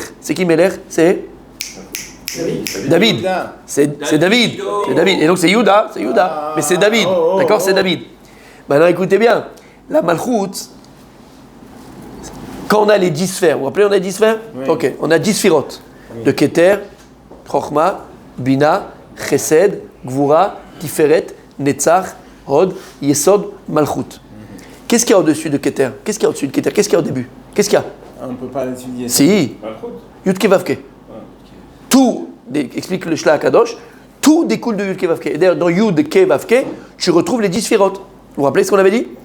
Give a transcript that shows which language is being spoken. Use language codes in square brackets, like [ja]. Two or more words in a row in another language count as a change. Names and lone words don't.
[fr] C'est qui Melech? C'est David. C'est David. Et donc c'est Yuda. Mais c'est David. D'accord? C'est David. Maintenant, écoutez bien. La Malchut, quand on a les 10 sphères, vous vous rappelez, on a 10 sphères? Oui. Ok, on a 10 sphirotes. Oui. De Keter, Chochma, Bina, Chesed, Gvura, Tiferet, Netzach, Hod, Yesod, Malchut. Qu'est-ce qu'il y a au-dessus de Keter? Qu'est-ce qu'il y a au-dessus de Keter? Qu'est-ce qu'il y a au début? Qu'est-ce qu'il y a? On ne peut pas l'étudier. [he] Si. יוד קה ואו קה. [fr] Tout, explique le Shla Kadosh, tout découle de [he] יוד קה ואו קה. [fr] D'ailleurs, dans [he] יוד קה ואו קה, [fr] tu retrouves les 10 sphirotes. Vous vous rappelez ce qu'on avait dit?